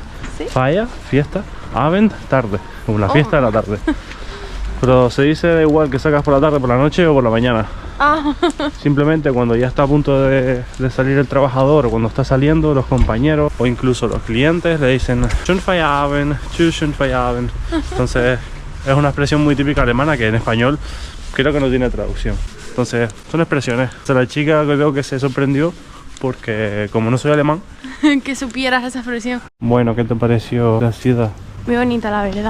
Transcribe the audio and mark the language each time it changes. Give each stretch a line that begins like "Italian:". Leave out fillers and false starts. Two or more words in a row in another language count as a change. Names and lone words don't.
Spanish: ¿sí? Feier, fiesta, Abend, tarde, como la Oh. fiesta de la tarde. Pero se dice da igual que sacas por la tarde, por la noche o por la mañana. Ah, Simplemente cuando ya está a punto de salir el trabajador, o cuando está saliendo los compañeros o incluso los clientes le dicen
German: schönen Feierabend, tschüss, schönen Feierabend.
Spanish: Entonces es una expresión muy típica alemana que en español creo que no tiene traducción. Entonces son expresiones. O sea, la chica creo que se sorprendió porque como no soy alemán. que supieras esa expresión. Bueno, ¿qué te pareció la ciudad? Muy bonita, la verdad.